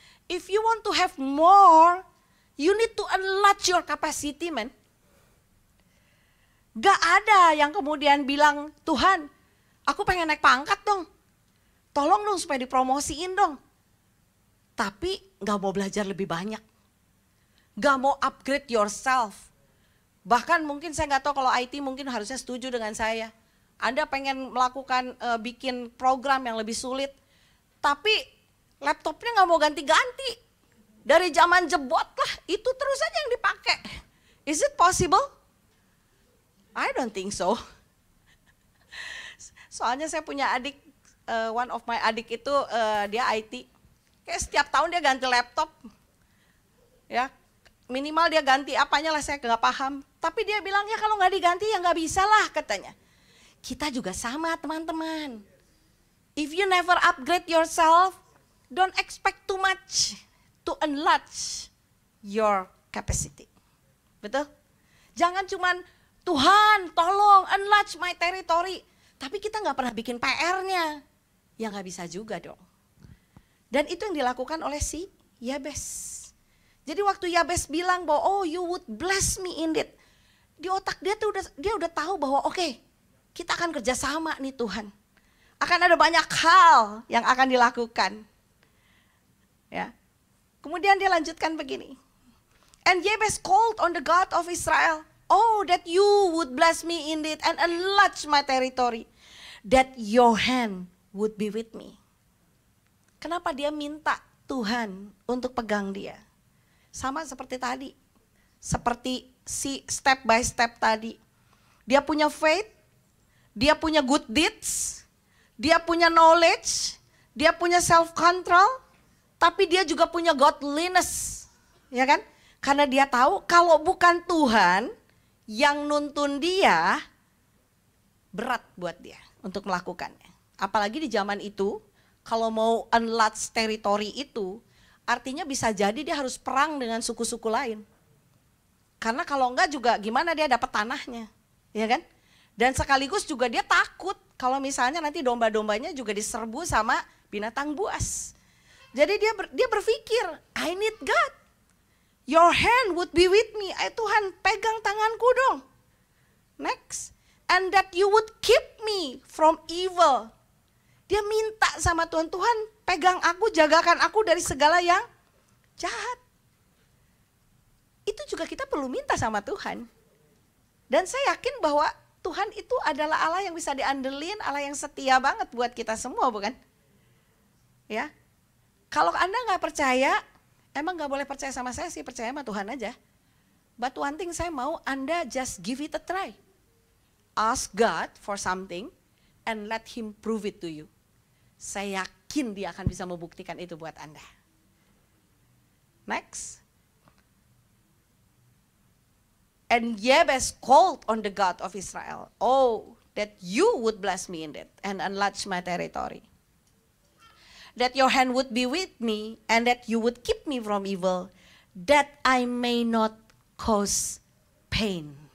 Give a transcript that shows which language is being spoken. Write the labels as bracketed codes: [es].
[en] If you want to have more, you need to enlarge your capacity, man. [id] Gak ada yang kemudian bilang, Tuhan, aku pengen naik pangkat dong. Tolong dong supaya dipromosiin dong. Tapi gak mau belajar lebih banyak. Gak mau [en] upgrade yourself. [id] Bahkan mungkin saya gak tahu kalau IT mungkin harusnya setuju dengan saya. Anda pengen melakukan bikin program yang lebih sulit. Tapi laptopnya gak mau ganti-ganti. Dari zaman jebot lah, itu terus aja yang dipakai. [en] Is it possible? I don't think so. [id] Soalnya saya punya adik, [en] one of my [id] adik itu dia IT. Kayak setiap tahun dia ganti laptop. Ya, minimal dia ganti apanya lah saya nggak paham. Tapi dia bilang ya kalau nggak diganti ya nggak bisa lah katanya. Kita juga sama teman-teman. [en] If you never upgrade yourself, don't expect too much to enlarge your capacity. [id] Betul? Jangan cuman Tuhan tolong [en] enlarge my territory. [id] Tapi kita nggak pernah bikin PR-nya. Ya nggak bisa juga dong. Dan itu yang dilakukan oleh si Yabes. Jadi waktu Yabes bilang bahwa [en] oh you would bless me indeed. [id] Di otak dia tuh dia udah tahu bahwa oke, kita akan kerjasama nih Tuhan. Akan ada banyak hal yang akan dilakukan. Ya. Kemudian dia lanjutkan begini. [en] And Jabez called on the God of Israel. Oh, that you would bless me indeed and enlarge my territory. That your hand would be with me. [id] Kenapa dia minta Tuhan untuk pegang dia? Sama seperti tadi. Seperti si step by step tadi. Dia punya faith, dia punya good deeds, dia punya knowledge, dia punya self control, tapi dia juga punya godliness. Ya kan? Karena dia tahu kalau bukan Tuhan yang nuntun dia, berat buat dia untuk melakukannya. Apalagi di zaman itu, kalau mau [en] enlarge territory [id] itu, artinya bisa jadi dia harus perang dengan suku-suku lain. Karena kalau enggak juga gimana dia dapat tanahnya, ya kan? Dan sekaligus juga dia takut kalau misalnya nanti domba-dombanya juga diserbu sama binatang buas. Jadi dia berpikir, [en] I need God. Your hand would be with me. [id] Tuhan pegang tanganku dong. [en] Next. And that you would keep me from evil. [id] Dia minta sama Tuhan, Tuhan pegang aku, jagakan aku dari segala yang jahat. Itu juga kita perlu minta sama Tuhan. Dan saya yakin bahwa Tuhan itu adalah Allah yang bisa diandelin, Allah yang setia banget buat kita semua, bukan? Ya. Kalau Anda nggak percaya, emang nggak boleh percaya sama saya sih, percaya sama Tuhan aja. [en] But one thing [id] saya mau Anda [en] just give it a try. Ask God for something and let Him prove it to you. [id] Saya yakin Dia akan bisa membuktikan itu buat Anda. [en] Next. And Jabez called on the God of Israel. Oh, that you would bless me in it and enlarge my territory. That your hand would be with me and that you would keep me from evil, that I may not cause pain.